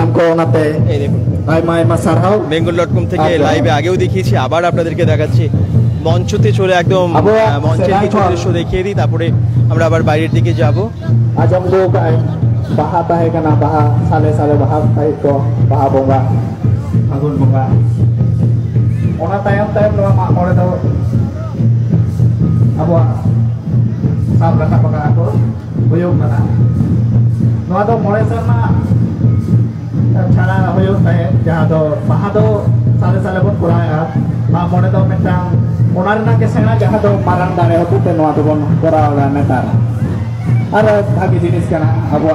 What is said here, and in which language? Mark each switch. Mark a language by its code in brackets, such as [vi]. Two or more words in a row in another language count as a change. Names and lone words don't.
[bn] এই দেখুন বেঙ্গল.com থেকে লাইভে আগেও দেখিয়েছি, আবার আপনাদেরকে দেখাচ্ছি। মঞ্চতে চলে একদম মঞ্চের কিছু দৃশ্য দেখিয়ে দিই, তারপরে আমরা আবার বাইরের দিকে যাব। [sat] আজম দো কাই বাহা তাহে কানা বাহা সালে সালে বাহা তাই তো বাহা বঙ্গা ফাগুন বঙ্গা ওনা তায়ম তায়ম নোয়া ᱢᱟᱜ ᱢᱚᱬᱮ ᱫᱚ ᱟᱵᱚᱣᱟᱜ ᱥᱟᱵ ᱨᱟᱠᱟᱵ ᱟᱠᱟᱫᱟ ᱠᱚ ᱦᱩᱭᱩᱜ ᱠᱟᱱᱟ ᱱᱚᱣᱟ ᱫᱚ 5 ᱥᱮᱨᱢᱟ ᱪᱷᱟᱲᱟ ᱦᱩᱭᱩᱜ ᱛᱟᱦᱮᱸᱫ ᱡᱟᱦᱟᱸ ᱫᱚ ᱵᱟᱦᱟ ᱫᱚ ᱥᱟᱞᱮ ᱥᱟᱞᱮ ᱵᱚᱱ ᱠᱚᱨᱟᱣᱮᱫᱼᱟ ᱢᱟᱜ ᱢᱚᱬᱮ ᱫᱚ ᱢᱤᱫᱴᱟᱝ ᱚᱱᱟ ᱨᱮᱱᱟᱜ ᱜᱮ ᱥᱮᱬᱟ ᱡᱟᱦᱟᱸ ᱫᱚ ᱢᱟᱨᱟᱝ ᱫᱟᱲᱮ ᱦᱚᱛᱮ ᱛᱮ ᱱᱚᱣᱟ ᱫᱚᱵᱚᱱ ᱠᱚᱨᱟᱣᱫᱟ ᱱᱮᱛᱟᱨ ᱟᱨ ᱵᱷᱟᱜᱤ ᱡᱤᱱᱤᱥ ᱠᱟᱱᱟ ᱟᱵᱚᱣᱟᱜ